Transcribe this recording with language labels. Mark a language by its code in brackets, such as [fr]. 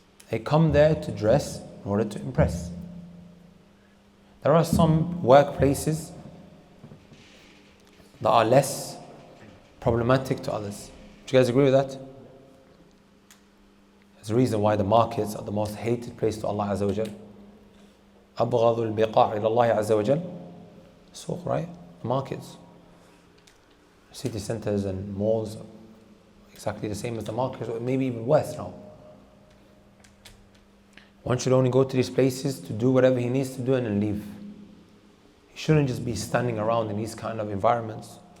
[en] They come there to dress in order to impress. There are some workplaces that are less problematic to others. Do you guys agree with that? There's a reason why the markets are the most hated place to Allah Azza wa Jal. [ar] أبغض البقاع إلى الله عز وجل. [en] Suq, right? The markets. City centers and malls are exactly the same as the markets, or maybe even worse now. One should only go to these places to do whatever he needs to do and then leave. He shouldn't just be standing around in these kind of environments.